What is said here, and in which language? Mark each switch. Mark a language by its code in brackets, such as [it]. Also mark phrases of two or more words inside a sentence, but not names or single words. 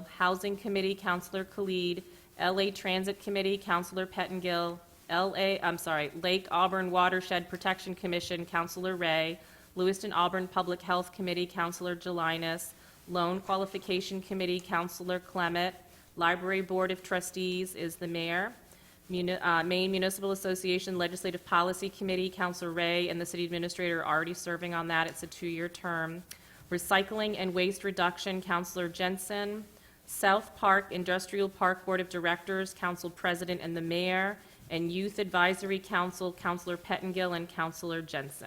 [en] Housing Committee, Councilor Khalid. LA Transit Committee, Councilor Pettengill. Lake Auburn Watershed Protection Commission, Councilor Ray. Lewiston Auburn Public Health Committee, Councilor Jelinas. Loan Qualification Committee, Councilor Clement. Library Board of Trustees is the mayor. Maine Municipal Association Legislative Policy Committee, Councilor Ray, and the city administrator are already serving on that. It's a 2-year term. Recycling and Waste Reduction, Councilor Jensen. South Park Industrial Park Board of Directors, Council President and the Mayor. And Youth Advisory Council, Councilor Pettengill and Councilor Jensen.